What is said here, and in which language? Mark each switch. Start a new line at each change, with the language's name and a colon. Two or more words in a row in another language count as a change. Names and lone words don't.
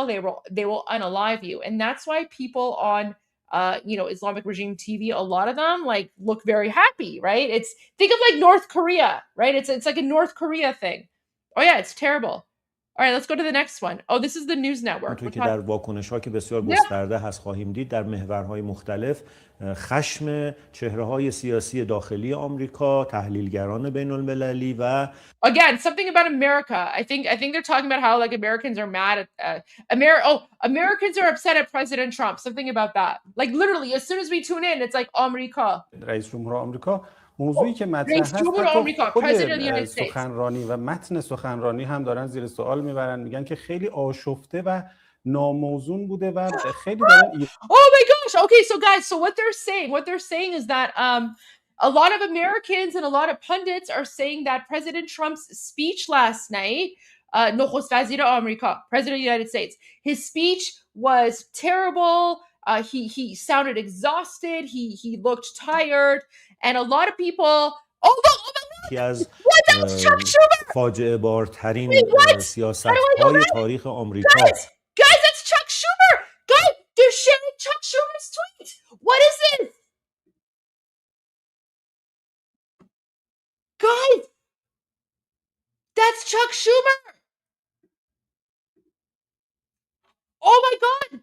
English: They will unalive you. And that's why people on Islamic regime TV, a lot of them like look very happy, right? Think of like North Korea, right? It's like a North Korea thing. Oh yeah, it's terrible. All right, let's go to the next one. Oh, this is the news network.
Persian: که در واکنش‌ها که بسیار گسترده هست خواهیم دید در محورهای مختلف، خشم چهره‌های سیاسی داخلی آمریکا، تحلیلگران بین‌المللی و
English: again, something about America. I think they're talking about how like Americans are mad at Americans are upset at President Trump. Something about that. Like literally, as soon as we tune in, it's like آمریکا.
Persian: رئیس جمهور آمریکا موضوعی که مطرح هست خود سخنرانی و متن سخنرانی هم دارن زیر سوال میبرن، میگن که خیلی آشفته و ناموزون بوده و خیلی دارن
English: Oh my gosh. Okay, so guys, so what they're saying is that a lot of Americans and a lot of pundits are saying that President Trump's speech last night,
Persian: نخست وزیر آمریکا,
English: President of the United States, his speech was terrible. He sounded exhausted. He looked tired. And a lot of people,
Persian: از فاجعه بارترین سیاست‌های تاریخ آمریکا.
English: Guys, that's Chuck Schumer. Guys, they're sharing Chuck Schumer's tweet. What is this? Guys, that's Chuck Schumer. Oh my God.